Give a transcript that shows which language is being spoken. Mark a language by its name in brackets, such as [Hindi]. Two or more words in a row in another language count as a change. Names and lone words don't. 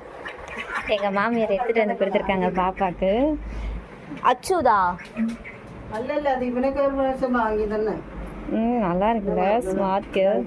[Tamil] எங்கள் மாமியார் எடுத்துகிட்டு வந்து கொடுத்துருக்காங்க பாப்பாவுக்கு. அச்சுதா [Malayalam] അല്ലല്ല അത് ഇവനൊക്കെ ഒരു പ്രാവശ്യം വാങ്ങി തന്നെ. [Tamil] நல்லா இருக்குல்ல, ஸ்மார்ட்.